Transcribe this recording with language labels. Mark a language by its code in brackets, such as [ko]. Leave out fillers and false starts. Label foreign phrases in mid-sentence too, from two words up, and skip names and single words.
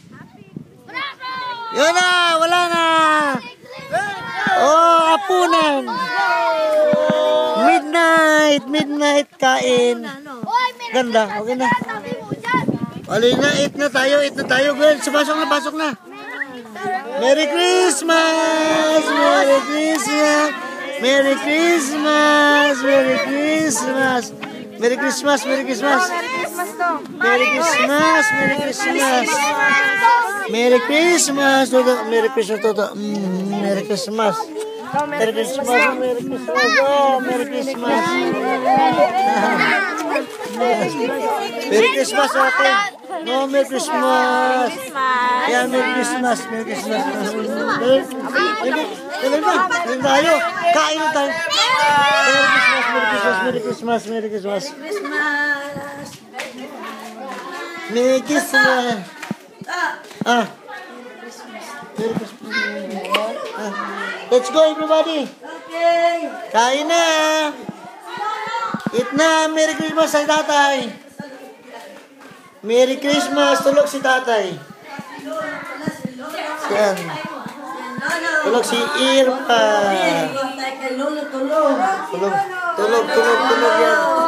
[tl] Yun na, wala na. Oh, apunan. Midnight kain. Ganda, okay na. Alin na, eat na tayo, girl. Pasok na. [en] Merry Christmas! Merry Christmas! Merry Christmas! Merry Christmas! Merry Christmas! Merry Christmas! Merry Christmas! Merry Christmas! Merry Christmas! Toto! Merry Christmas, Toto! Merry Christmas! Merry Christmas! Merry Christmas! Oh, Merry Christmas! Merry Christmas, ate! No, Merry Christmas! Yeah, Merry Christmas! Merry Christmas! [tl] Kain tayo! Kain na tayo! [en] Merry Christmas! Merry Christmas! Merry Christmas! Ah! Merry Christmas! Let's go, everybody! [tl] Kain na! Eat na! [en] Merry Christmas [tl] sa tatay! [en] Merry Christmas! [tl] Tulog si tatay! Yan. Tulog si Irpa! Tulog yan!